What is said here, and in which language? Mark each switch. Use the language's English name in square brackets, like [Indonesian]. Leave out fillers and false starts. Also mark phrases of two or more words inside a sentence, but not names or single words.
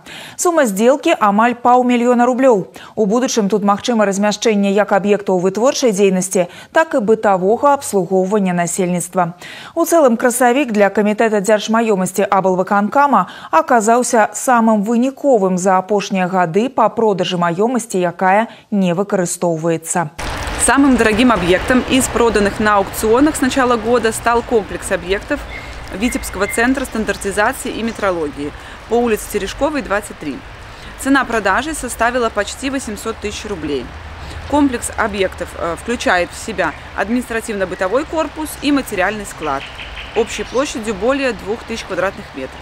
[Belarusian] Сума сделкі амаль $500 000 рублёў. У будучым тут магчыма размяшчэнне як аб'ектаў вытворчай дзейнасці, так і бытавога абслугоўвання насельніцтва. У цэлым красавік для камітэта дзяржмаёмасці аблвыканкама аказаўся самым выніковым за апошнія гады [Russian] по продажи [Belarusian] маёмасти, якая не выкарыстоўваецца. [Russian] Самым дорогим объектом из проданных на аукционах с начала года стал комплекс объектов Витебского центра стандартизации и метрологии по улице Терешковой, 23. Цена продажи составила почти 800 000 рублей. Комплекс объектов включает в себя административно-бытовой корпус и материальный склад общей площадью более 2000 квадратных метров.